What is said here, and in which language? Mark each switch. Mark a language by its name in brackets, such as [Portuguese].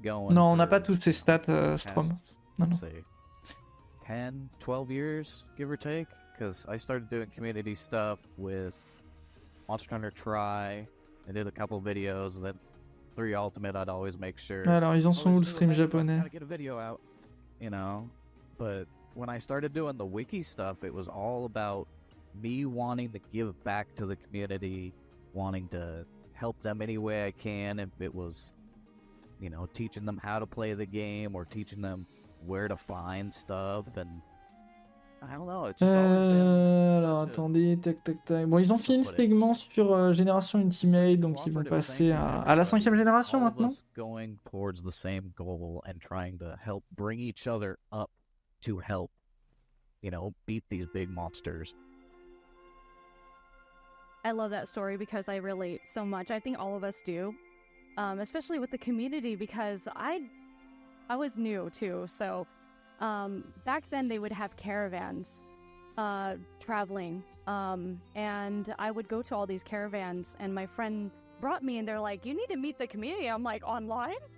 [French] Non, on n'a pas tous ces stats, Strom. Non, non. [English] 10, 12 years, give or take, because I started doing community stuff with Monster Hunter Try. I did a couple videos, and then 3 Ultimate, I'd always make sure. [French] Alors, ils en sont où le stream japonais? [English] Gotta get a video out, you know. But when I started doing the wiki stuff, it was all about me wanting to give back to the community, wanting to help them any way I can. If it was, you know, teaching them how to play the game or teaching them where to find stuff, and I don't know, it's just [French] alors attendez, tac tac tac. Bon, ils ont fait un segment sur Génération Ultimate, donc ils vont passer à la 5e génération maintenant. [English] Going towards the same goal and trying to help bring each other up to help, you know, beat these big monsters. I love that story because I relate so much. I think all of us do, especially with the community, because I was new too, so back then they would have caravans traveling, and I would go to all these caravans, and my friend brought me, and they're like, you need to meet the community. I'm like, online?